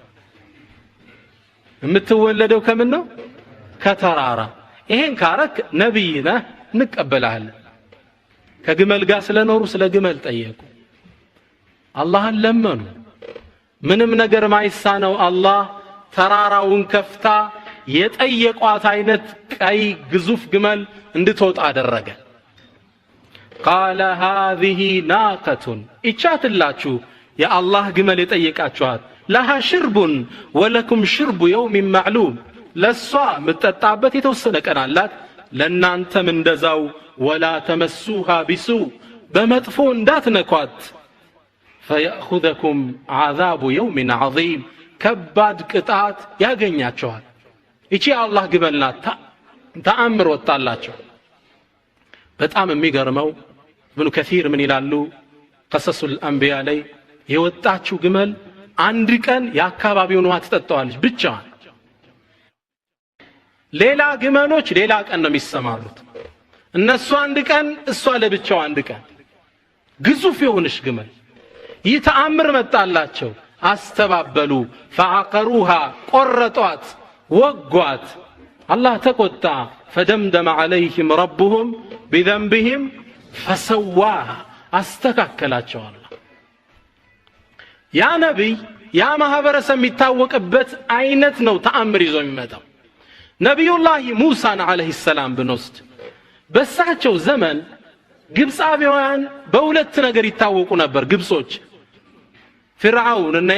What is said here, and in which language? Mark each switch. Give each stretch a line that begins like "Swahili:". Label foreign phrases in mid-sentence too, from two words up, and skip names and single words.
Amharic: የምትወለደው ከምን ነው ከተራራ ይሄን ካረክ ነብይ ነህ እንቀበላለን ከግመል ጋር ስለኖሩ ስለ ግመል ጠየቁ አላህን ለመኑ ምንም ነገር ማይሳነው አላህ ተራራውን ከፍታ የጠየቋት አይነት ቀይ ግዙፍ ግመል እንድትወጣ አደረገ
Arabic: قال هذه ناقة
Amharic: እቻትላችሁ የአላህ ግመል የጠየቃችኋት
Arabic: لها شرب ولكم شرب يوم معلوم
Amharic: ለሷ ምትጠጣበት የተወሰነ ቀን አላት ለናንተም እንደዛው
Arabic: ولا تمسوها بسوء
Amharic: በመጥፎ እንዳትነኳት
Arabic: فيأخذكم عذاب يوم عظيم
Amharic: ከባድ ቅጣት ያገኛቸዋል እቺ አላህ ግመልና ተአምር ወጣላቸው በጣም የሚገርመው ኢብኑ ከሲር ምን ይላሉ ቀሰሱል አንቢያ ላይ የወጣችው ግመል አንድ ቀን ያካባቢውን ውሃ ትጠጣዋለች ብቻ ሌላ ግመሎች ሌላ ቀን ነው የሚሰማሩት እነሱ አንድ ቀን እሷ ለብቻው አንድ ቀን ግዙፍ የሆነች ግመል ይህ ተአምር መጣላቸው አስተባበሉ فعقروها ቆረጧት ወጓት الله ተቆጣ
Arabic: فدمدم عليهم ربهم بذنبهم فسواها
Amharic: አስተካከላቸው አላህ ያ ነብይ ያ ማህበረሰብ የሚታወቅበት አይነት ነው ተአምር ይዞ የሚመጣው ነብዩላህ ሙሳን
Arabic: عليه السلام
Amharic: ብንወስድ በሳቸው ዘመን ግብጻውያን በሁለት ነገር ይታወቁ ነበር ግብጾች ፍርዓውን እና